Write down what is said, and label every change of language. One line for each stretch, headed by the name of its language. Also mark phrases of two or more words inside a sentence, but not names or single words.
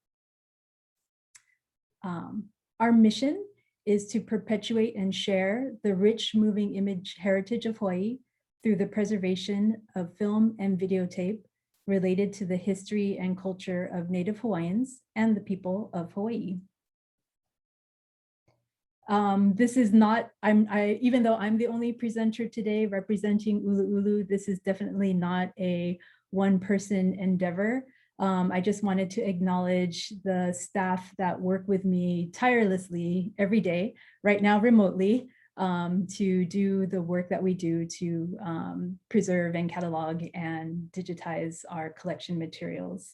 English: Our mission is to perpetuate and share the rich moving image heritage of Hawaii through the preservation of film and videotape related to the history and culture of Native Hawaiians and the people of Hawaii. This is not, even though I'm the only presenter today representing ʻUluʻulu, this is definitely not a one-person endeavor. I just wanted to acknowledge the staff that work with me tirelessly every day, right now remotely, to do the work that we do to preserve and catalog and digitize our collection materials.